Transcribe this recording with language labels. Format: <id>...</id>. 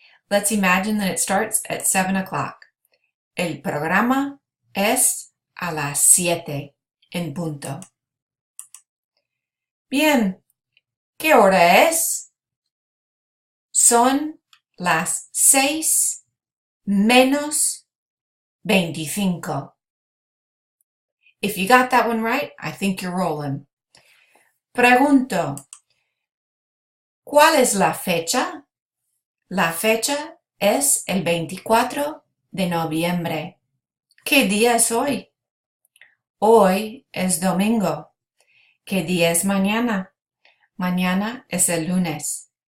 <en>Let's imagine that it starts at 7 o'clock.</en> <es>El programa es a las 7 en punto. Bien, ¿qué hora es? Son las 6 menos 25.</es> <en>If you got that one right, I think you're rolling.</en> <es>Pregunto, ¿cuál es la fecha? La fecha es el 24 de noviembre. ¿Qué día es hoy? Hoy es domingo. ¿Qué día es mañana? Mañana es el lunes.</es>